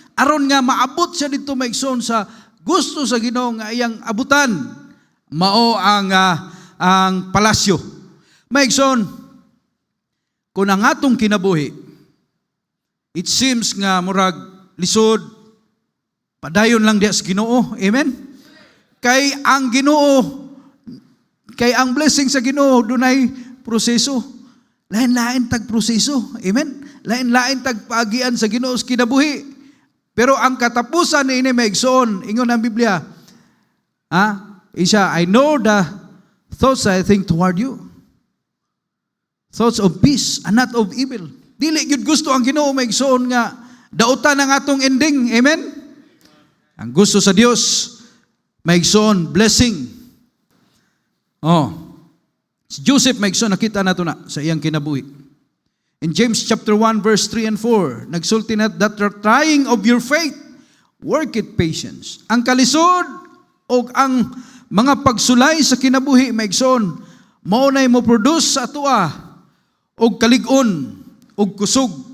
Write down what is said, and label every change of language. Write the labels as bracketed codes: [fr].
[ceb] Aron nga maabot siya dito maigsoon sa gusto sa Ginoo nga iyang abutan. Mao ang palasyo. Maigsoon, kung ang atong kinabuhi, [en] it seems [ceb] nga murag lisod, padayon lang diya sa Ginoo. Amen? Kay ang Ginoo, kay ang blessing sa Ginoo, dunay proseso. Lain-lain tag proseso. Amen? Lain-lain tag paagian sa Ginoo sa kinabuhi. Pero ang katapusan ni ini maigsoon, ingon ang Biblia, isa, [en] "I know the thoughts I think toward you. Thoughts of peace and not of evil." [ceb] Dili gyud gusto ang Ginoo maigsoon nga dautan ang atong ending. Amen? Ang gusto sa Dios maigsoon blessing. Si Joseph maigsoon nakita nato na sa iyang kinabuhi. [en] In James chapter 1 verse 3 and 4, [ceb] nagsulti na, [en] "That the trying of your faith worketh patience." [ceb] Ang kalisod o ang mga pagsulay sa kinabuhi maigsoon mao nay mo produce sa atoa og kalig-on og kusog.